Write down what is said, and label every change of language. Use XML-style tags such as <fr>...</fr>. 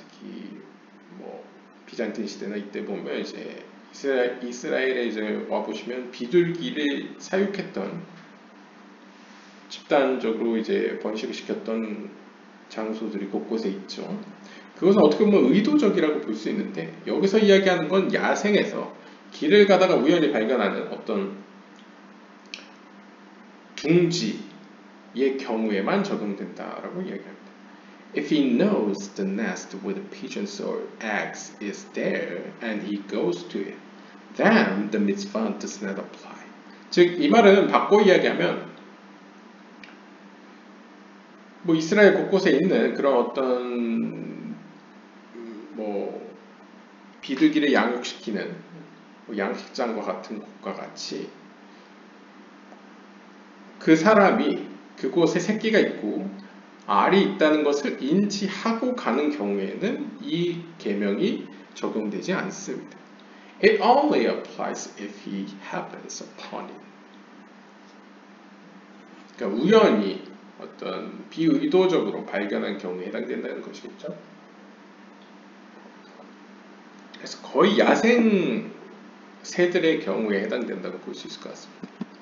<ko>특히 뭐 비잔틴 시대나 이때 보면 이제 이스라엘에 이제 와 보시면 비둘기를 사육했던 집단적으로 이제 번식을 시켰던 장소들이 곳곳에 있죠. 그것은 어떻게 보면 의도적이라고 볼 수 있는데 여기서 이야기하는 건 야생에서 길을 가다가 우연히 발견하는 어떤 둥지의 경우에만 적용된다라고 이야기합니다.</ko> <en>If he knows the nest with pigeons or eggs is there and he goes to it, then the mitzvah does not apply.</en> <ko>즉, 이 말은 바꿔 이야기하면 뭐 이스라엘 곳곳에 있는 그런 어떤 뭐 비둘기를 양육시키는 뭐 양식장과 같은 곳과 같이 그 사람이 그곳에 새끼가 있고 알이 있다는 것을 인지하고 가는 경우에는 이 계명이 적용되지 않습니다.</ko> <en>It only applies if he happens upon it.</en> <ko>그러니까 우연히 어떤 비의도적으로 발견한 경우에 해당된다는 것이겠죠. 그래서 거의 야생 새들의 경우에 해당된다고 볼 수 있을 것 같습니다.</ko>